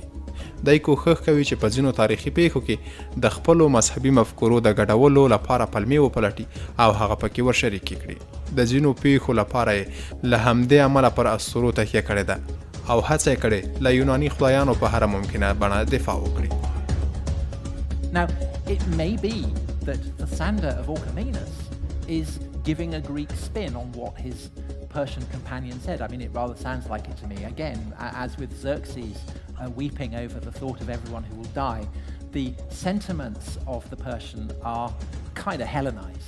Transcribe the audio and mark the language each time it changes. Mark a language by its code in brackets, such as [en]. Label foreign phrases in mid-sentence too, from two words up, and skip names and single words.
[ps] دای کوښښ کوي چې په ځینو تاریخي پیښو کې د خپلو مذهبي مفکورو د ګډولو لپاره پلمې وپلټي او هغه پکې ورشریکې کړي. د ځینو پیښو لپاره له همدې عمله پر اسطورو تکیه کړې ده او هڅه کړې له یوناني خدایانو په هر ممکنه بڼه دفاع وکړي. [en] Now, it may be that Lysander of Orchomenus is giving a Greek spin on what his Persian companion said. I mean, it rather sounds like it to me. Again, as with Xerxes weeping over the thought of everyone who will die, the sentiments of the Persian are kind of Hellenized.